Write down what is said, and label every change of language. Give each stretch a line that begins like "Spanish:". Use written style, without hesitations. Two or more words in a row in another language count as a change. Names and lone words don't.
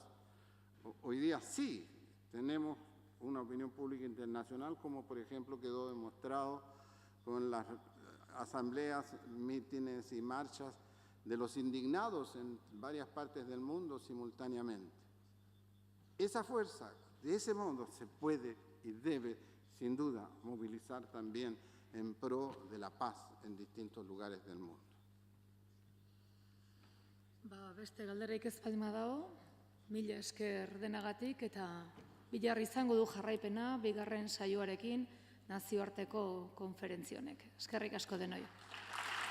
Spanish: Hoy día sí tenemos una opinión pública internacional, como por ejemplo quedó demostrado con las asambleas, mítines y marchas de los indignados en varias partes del mundo simultáneamente. Esa fuerza, de ese modo, se puede y debe, sin duda, movilizar también en pro de la paz en distintos lugares del mundo.
Basque: Beste galderik ez baldin badago, mila esker denagatik eta bilar izango du jarraipena bigarren saioarekin nazioarteko konferentzia honek. Eskerrik asko denoi.